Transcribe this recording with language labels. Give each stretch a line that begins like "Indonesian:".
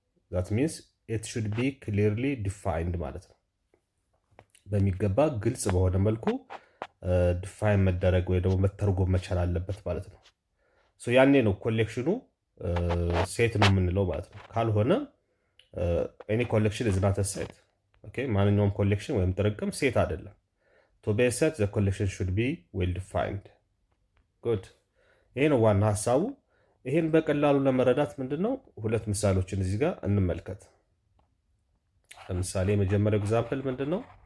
English: that means it should be clearly defined
Amharic: ማለት ነው። በሚገባ ግልጽ በሆነ መልኩ ዲፋይን መደረግ ወይ ደግሞ መተርጎም መቻል አለበት ማለት ነው። ያኔ ነው ኮሌክሽኑ ሴት ነው የምንለው ማለት ነው። ካልሆነ
English: any collection is not a set.
Amharic: ማንኛውም ኮሌክሽን ወይም ጥርቅም ሴት አይደለም።
English: to be a set the collection should be well defined.
Amharic: good ይሄ ነው ዋና ሀሳቡ። ይሄን በቀላሉ ለመረዳት ምንድነው ሁለት ምሳሌዎችን እዚህ ጋር እንመልከት። ለምሳሌ የመጀመሪያው ኤግዛምፕል ምንድነው?